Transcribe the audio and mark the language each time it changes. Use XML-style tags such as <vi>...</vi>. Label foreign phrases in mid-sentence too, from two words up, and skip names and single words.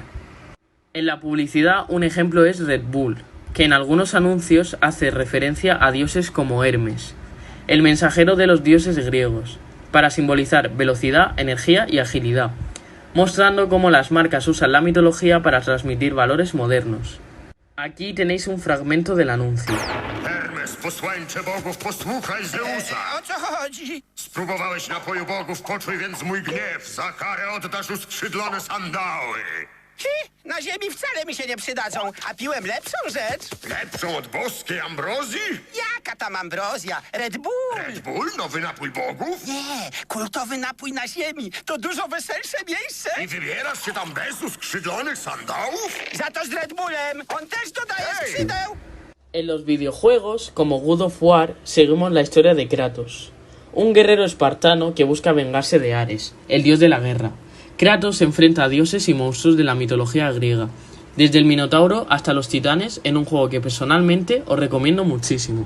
<es>En la publicidad, un ejemplo es Red Bull, que en algunos anuncios hace referencia a dioses como Hermes, el mensajero de los dioses griegos, para simbolizar velocidad, energía y agilidad, mostrando cómo las marcas usan la mitología para transmitir valores modernos. Aquí tenéis un fragmento del anuncio.</es> <pl>Hermes, posłańcze bogów, posłuchaj Zeusa! O co chodzi? Spróbowałeś napoju bogów, poczuj więc mój gniew. Za karę oddasz uskrzydlone sandały. Na ziemi wcale mi się nie przydadzą, a piłem lepszą rzecz. Lepszą od boskiej ambrozji? Jaka tam ambrozja? Red Bull! Red Bull, nowy napój bogów? Nie, kultowy napój na ziemi. To dużo weselsze miejsce. I wybierasz się tam bez uskrzydlonych sandałów? Za to z Red Bullem. On też dodaje skrzydeł.</pl> <es>En los videojuegos, como God of War, seguimos la historia de Kratos, un guerrero espartano que busca vengarse de Ares, el dios de la guerra. Kratos se enfrenta a dioses y monstruos de la mitología griega, desde el Minotauro hasta los titanes, en un juego que personalmente os recomiendo muchísimo.</es>